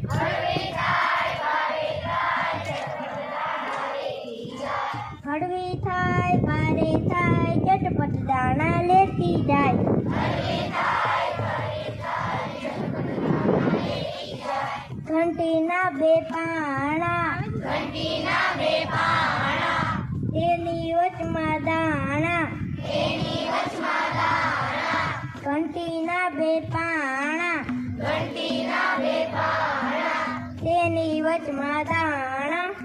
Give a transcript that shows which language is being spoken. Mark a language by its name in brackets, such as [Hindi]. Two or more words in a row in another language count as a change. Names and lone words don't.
[Gujarati] કડવી થાય બારે થાય ચટપટ દાણા લેતી જાય। ઘંટી ના બે પાણા તેની વચમા દાણા। ઘંટી ના બે પાણા તેની વચમા દાણા।